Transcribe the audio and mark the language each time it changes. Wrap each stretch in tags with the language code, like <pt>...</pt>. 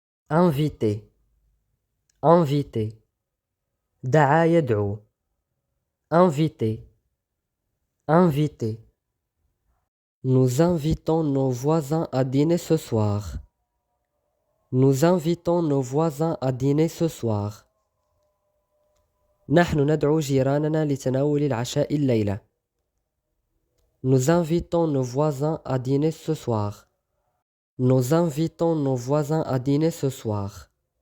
<fr>Inviter. Inviter.</fr> <ar>دعا يدعو.</ar> <fr>Inviter. Inviter. Nous invitons nos voisins à dîner ce soir. Nous invitons nos voisins à dîner ce soir.</fr> <ar>نحن ندعو جيراننا لتناول العشاء الليلة.</ar> <fr>Nous invitons nos voisins à dîner ce soir. Nous invitons nos voisins à dîner ce soir.</fr>